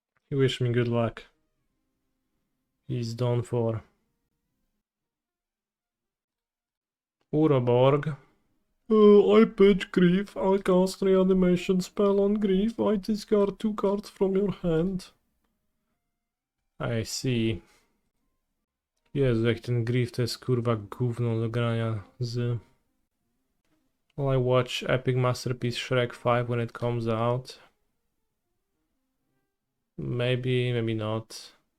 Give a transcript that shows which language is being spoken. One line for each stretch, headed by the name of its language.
English: He wished me good luck. He's done for. Uroborg. I pitch Grief. I cast Reanimation spell on Grief. I discard 2 cards from your hand. I see.
Polish: Jezu, jak ten Grief to jest kurwa gówno do grania z...
English: Will I watch Epic Masterpiece Shrek 5 when it comes out? Maybe, maybe not.